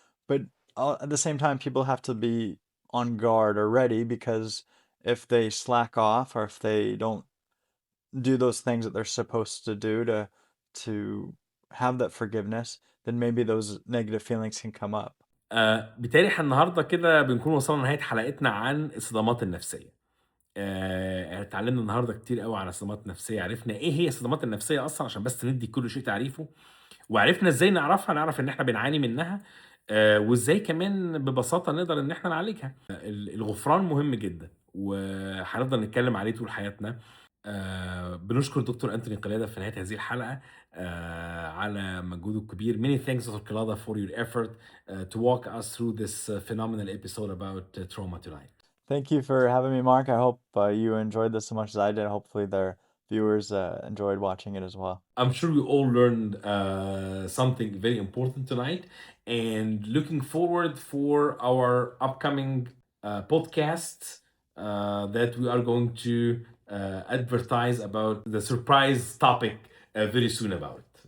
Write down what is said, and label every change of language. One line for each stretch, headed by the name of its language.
English: But at the same time, people have to be on guard or ready because if they slack off or if they don't do those things that they're supposed to do to have that forgiveness, then maybe those negative feelings can come up.
Arabic: بالتالي إحنا النهارده كده بنكون وصلنا لنهاية حلقتنا عن الصدمات النفسية. اتعلمنا النهارده كتير أوي عن الصدمات النفسية، عرفنا إيه هي الصدمات النفسية أصلًا عشان بس ندّي كل شيء تعريفه، وعرفنا إزاي نعرفها، نعرف إن إحنا بنعاني منها، وإزاي كمان ببساطة نقدر إن إحنا نعالجها. الغفران مهم جدًا، وهنفضل نتكلم عليه طول حياتنا. بنشكر دكتور أنتوني كلادا في نهاية هذه الحلقة على مجهوده الكبير.
English: Many thanks Dr. Kalada for your effort to walk us through this phenomenal episode about trauma tonight. Thank you for having me, Mark. I hope you enjoyed this as much as I did. Hopefully, their viewers enjoyed watching it as well. I'm sure we all learned something very important tonight, and looking forward for our upcoming podcasts that we are going to advertise about the surprise topic very soon about.